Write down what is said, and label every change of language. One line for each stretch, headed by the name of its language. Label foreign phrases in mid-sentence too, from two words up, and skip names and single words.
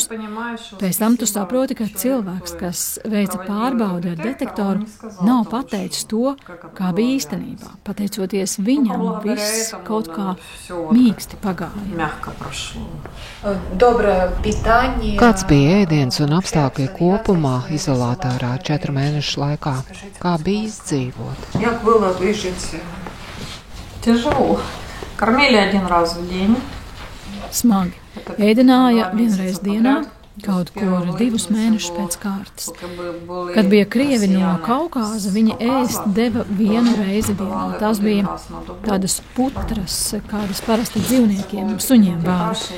Latvian: Pēc tam tu saproti, ka cilvēks, kas veica pārbaudi ar detektoru, nav pateicis to, kā bija īstenībā. Pateicoties viņam, viss kaut kā mīksti pagāja. Kāds bija ēdiens un apstākļi kopumā izolātorā 4 mēnešu laikā? Kā bija izdzīvot?
Russian: Как было выжить? Тяжело. Кормили 1 раз в день.
Latvian: Smagi. Ēdināja 1 reizi dienā, kaut kur 2 mēnešus pēc kārtas. Kad bija krievi no Kaukāza, viņi ēst deva 1 reizi dienā. Tās bija tādas putras, kādas parasti dzīvniekiem, suņiem bāra.